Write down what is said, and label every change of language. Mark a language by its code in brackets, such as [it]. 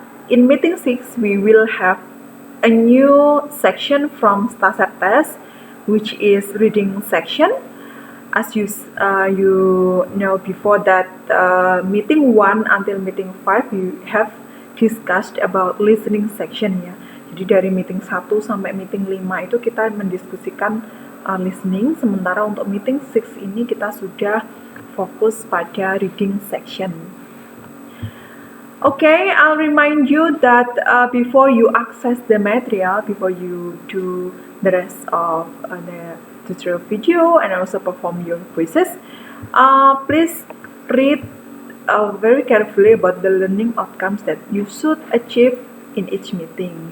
[en] In meeting 6 we will have a new section from StarSat test, which is reading section. As you know, before that meeting 1 until meeting 5 we have discussed about listening section ya. [id] Jadi dari meeting 1 sampai meeting 5 itu kita mendiskusikan listening, sementara untuk meeting 6 ini kita sudah fokus pada reading section. [en] Okay, I'll remind you that before you access the material, before you do the rest of the tutorial video and also perform your quizzes, please read very carefully about the learning outcomes that you should achieve in each meeting.